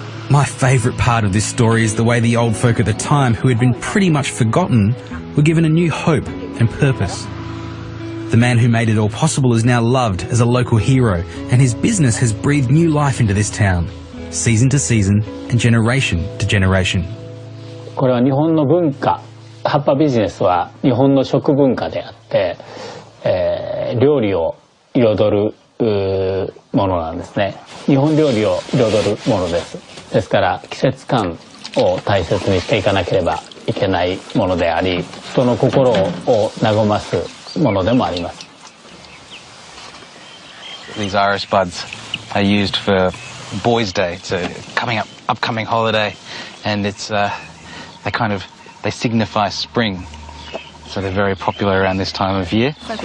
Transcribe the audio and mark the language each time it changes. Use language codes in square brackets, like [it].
[en] My favourite part of this story is the way the old folk at the time, who had been pretty much forgotten, were given a new hope and purpose. The man who made it all possible is now loved as a local hero, and his business has breathed new life into this town, season to season and generation to generation. [ja] これは日本の文化、葉っぱビジネスは日本の食文化であって、料理を彩るものなんですね。日本料理を彩るものです。ですから季節感を大切にしていかなければいけないものであり、人の心を和ますものでもあります。 [en] These iris buds are used for Boys' Day. It's a upcoming holiday, and it's they signify spring. So they're very popular around this time of year.